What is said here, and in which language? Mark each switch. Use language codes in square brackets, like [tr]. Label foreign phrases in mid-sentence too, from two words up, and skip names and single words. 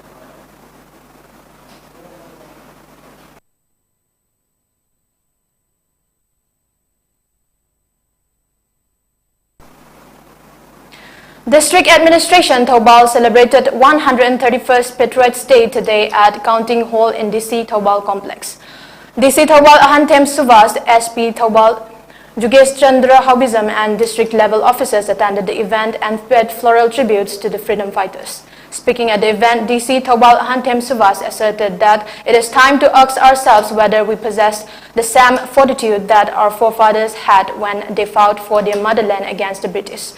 [en] District Administration Thoubal celebrated 131st Patriots Day today at Counting Hall in DC Thoubal Complex. DC Thoubal Ahantem Suvas, SP Thoubal KISHORCHANDRA Haubism and district level officers attended the event and paid floral tributes to the freedom fighters. Speaking at the event, DC Thoubal Ahantem Suvas asserted that it is time to ask ourselves whether we possess the same fortitude that our forefathers had when they fought for their motherland against the British.